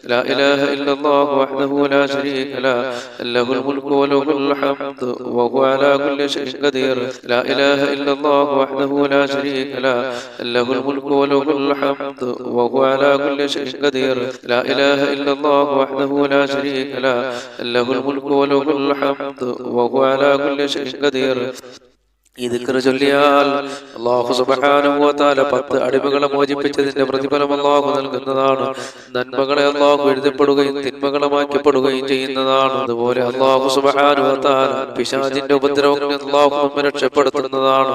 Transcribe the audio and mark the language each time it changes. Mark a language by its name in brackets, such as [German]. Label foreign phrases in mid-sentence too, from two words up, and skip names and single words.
[Arabic] لا إله إلا الله وحده لا شريك له له الملك وله الحمد وهو على كل شيء قدير لا إله إلا الله وحده لا شريك له له الملك وله الحمد وهو على كل شيء قدير لا إله إلا الله وحده لا شريك له له الملك وله الحمد وهو على كل شيء قدير. [Malayalam] ഈ ദിക്ർ ചൊല്ലിയാൽ [Arabic] الله سبحانه وتعالى [Malayalam] 10 അടിമകളെ മോചിപ്പിച്ചതിന്റെ പ്രതിഫലം അല്ലാഹു നൽകുന്നതാണ്. നന്മകളെ അല്ലാഹു എഴുതപ്പെടുകയും തിന്മകളെ മായ്ക്കപ്പെടുകയും ചെയ്യുന്നതാണ്. അതുപോലെ [Arabic] الله سبحانه وتعالى [Malayalam] പിശാചിന്റെ ഉപദ്രവങ്ങളിൽ നിന്ന് അല്ലാഹു നമ്മെ രക്ഷപ്പെടുത്തുന്നതാണ്.